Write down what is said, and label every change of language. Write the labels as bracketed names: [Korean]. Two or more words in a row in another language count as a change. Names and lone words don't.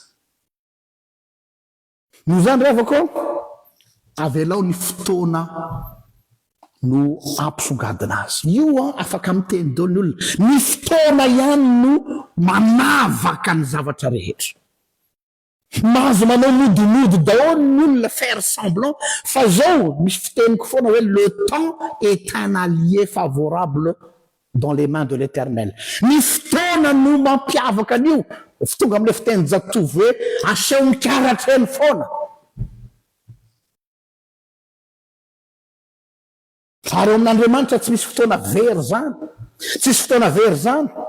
[Malagasy] No zany revako avelao ny fotoana no ampisongadina azy. Io afaka miteny daoly olona. Ny fotoana ihany no manavaka ny zavatra rehetra. mahazo manao modimody daholo ny olona [French] faire semblant [Malagasy] fa zao misy fiteniko foana hoe [French] le temps est un allié favorable dans les mains de l'éternel. [Malagasy] Ny fotoana no mampiavaka an'io tonga am'le fiteny jatovy hoe aseho mikaratra eny foana. Ary eo amin'Andriamanitra tsy misy fotoana very zany, tsisy fotoana very zany.